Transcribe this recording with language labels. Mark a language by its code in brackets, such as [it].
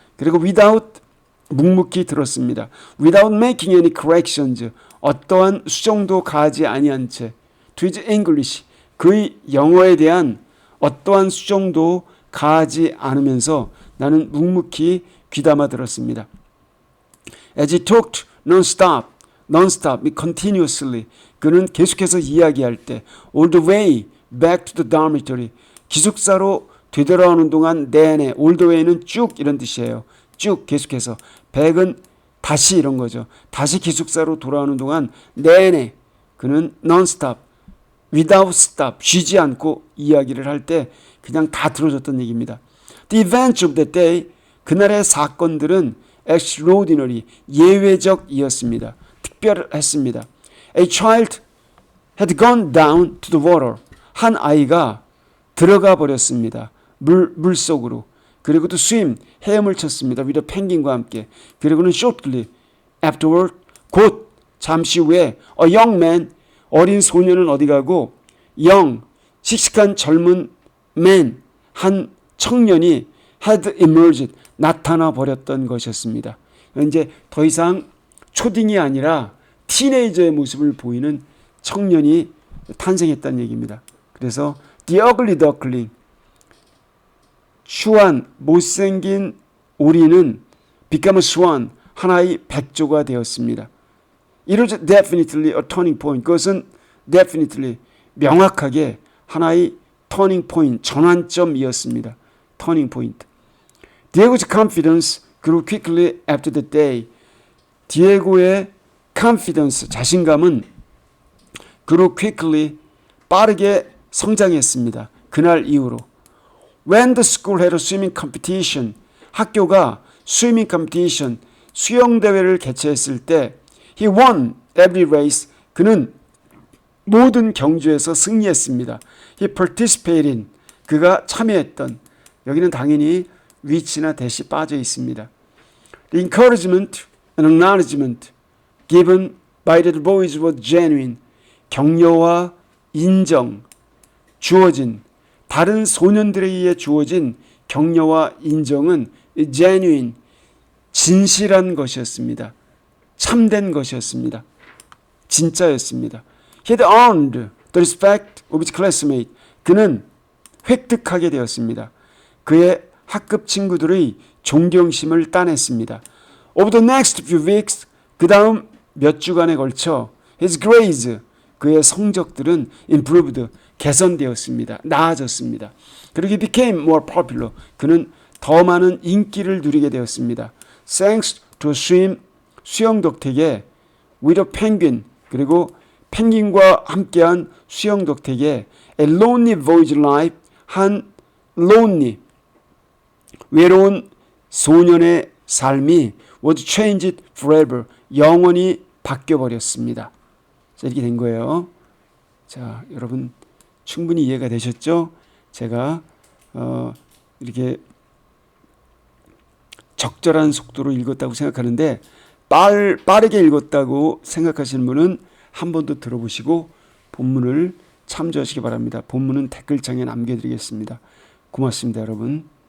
[ko] 그리고 without 묵묵히 들었습니다. [en] Without making any corrections. [ko] 어떠한 수정도 가하지 아니한 채. [en] To his English. [ko] 그의 영어에 대한 어떠한 수정도 가하지 않으면서 나는 묵묵히 귀담아 들었습니다. [en] As he talked non-stop, continuously. [ko] 그는 계속해서 이야기할 때 [en] all the way back to the dormitory. [ko] 기숙사로 되돌아오는 동안 내내 [en] all the way [ko] 는 쭉 이런 뜻이에요. 쭉 계속해서. back은 다시 이런 거죠. 다시 기숙사로 돌아오는 동안 내내 그는 [en] non-stop, without stop, [ko] 쉬지 않고 이야기를 할 때 그냥 다 들어줬던 얘기입니다. [en] The events of that day, [ko] 그날의 사건들은 [en] extraordinary, [ko] 예외적이었습니다. 특별했습니다. [en] A child had gone down to the water. [ko] 한 아이가 들어가 버렸습니다. 물 속으로. 그리고 또 swim, 헤엄을 쳤습니다. [en] with a penguin과 [ko] 함께. 그리고는 [en] shortly afterward, [ko] 곧 잠시 후에 a young man, 어린 소년은 어디 가고 young, 씩씩한 젊은 man, 한 청년이 [en] had emerged, [ko] 나타나 버렸던 것이었습니다. 이제 더 이상 초딩이 아니라 티네이저의 모습을 보이는 청년이 탄생했다는 얘기입니다. 그래서 [en] the ugly duckling, [ko] 추한 못생긴 오리는 [en] become a swan, [ko] 하나의 백조가 되었습니다. [en] It was definitely a turning point. [ko] 그것은 definitely, 명확하게 하나의 turning point, 전환점이었습니다. [en] turning point. Diego's confidence grew quickly after the day. [ko] 디에고의 confidence, 자신감은 [en] grew quickly, [ko] 빠르게 성장했습니다. 그날 이후로. [en] When the school had a swimming competition, [ko] 학교가 [en] swimming competition, [ko] 수영대회를 개최했을 때 [en] he won every race, [ko] 그는 모든 경주에서 승리했습니다. [en] He participated in, [ko] 그가 참여했던, 여기는 당연히 which나 that이 빠져 있습니다. [en] The encouragement and acknowledgement given by the boys was genuine. [ko] 격려와 인정, 주어진, 다른 소년들에 의해 주어진 격려와 인정은 genuine, 진실한 것이었습니다. 참된 것이었습니다. 진짜였습니다. [en] He had earned the respect of his classmates. [ko] 그는 획득하게 되었습니다. 그의 학급 친구들의 존경심을 따냈습니다. [en] Over the next few weeks, [ko] 그 다음 몇 주간에 걸쳐 [en] his grades, [ko] 그의 성적들은 [en] improved, [ko] 개선되었습니다. 나아졌습니다. 그리고 [en] he became more popular, [ko] 그는 더 많은 인기를 누리게 되었습니다. [en] Thanks to swim, [ko] 수영 덕택에 [en] with a penguin, [ko] 그리고 펭귄과 함께한 수영 덕택에 [en] a lonely voyage life, 한 lonely, [ko] 외로운 소년의 삶이 [en] was changed forever, [ko] 영원히 바뀌어버렸습니다. 자, 이렇게 된 거예요. 자, 여러분 충분히 이해가 되셨죠? 제가 이렇게 적절한 속도로 읽었다고 생각하는데 빠르게 읽었다고 생각하시는 분은 한 번 더 들어보시고 본문을 참조하시기 바랍니다. 본문은 댓글창에 남겨드리겠습니다. 고맙습니다, 여러분.